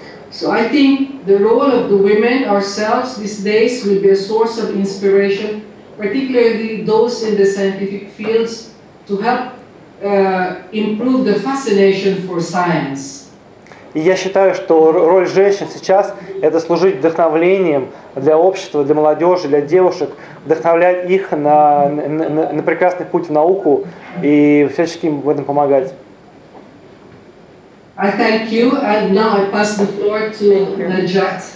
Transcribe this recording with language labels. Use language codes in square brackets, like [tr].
[en] So I think the role of the women ourselves these days will be a source of inspiration, particularly those in the scientific fields, to help improve the fascination for science. [ru] И я считаю, что роль женщин сейчас – это служить вдохновлением для общества, для молодежи, для девушек, вдохновлять их на прекрасный путь в науку и всячески им в этом помогать. [en] I thank you, and now I pass the floor to Najat.